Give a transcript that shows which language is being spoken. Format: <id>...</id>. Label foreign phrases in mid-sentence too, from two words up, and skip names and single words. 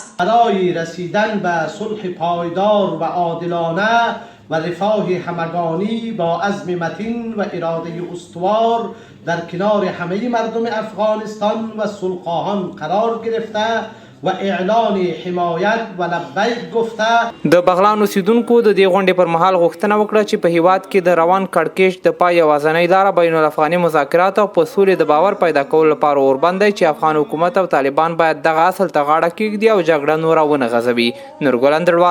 <fa>برای رسیدن به صلح پایدار و عادلانه و رفاه همگانی با عزم متین و اراده استوار در کنار همه مردم افغانستان و صلح‌خواهان قرار گرفته و اعلان حمایت و لبیک گفته.</fa> <ps>د بغلان اوسیدونکو د دې غونډې پر مهال غوښتنه وکړه چې په هیواد کې د روان کړکېچ د پای یوازینۍ لاره بین الافغاني مذاکرات او په سولې د باور پیدا کولو لپاره اوربند دی چې افغان حکومت او طالبان باید دغه اصل ته غاړه کېږدي او جګړه نوره ونه غځوي.</ps>